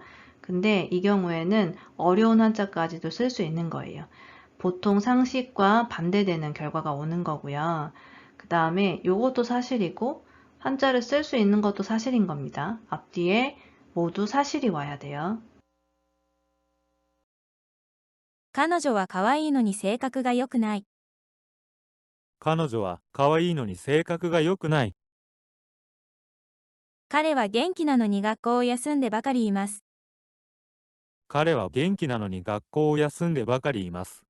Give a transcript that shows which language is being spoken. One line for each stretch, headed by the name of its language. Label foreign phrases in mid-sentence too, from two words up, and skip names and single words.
Korean: 근데 이 경우에는 어려운 한자까지도 쓸 수 있는 거예요. 보통 상식과 반대되는 결과가 오는 거고요. 그 다음에 요것도 사실이고 한자를 쓸 수 있는 것도 사실인 겁니다. 앞뒤에 모두 사실이 와야 돼요.
Japanese: 彼女は可愛いのに性格が良くない。彼女は可愛いのに性格が良くない。彼は元気なのに学校を休んでばかりいます。彼は元気なのに学校を休んでばかりいます。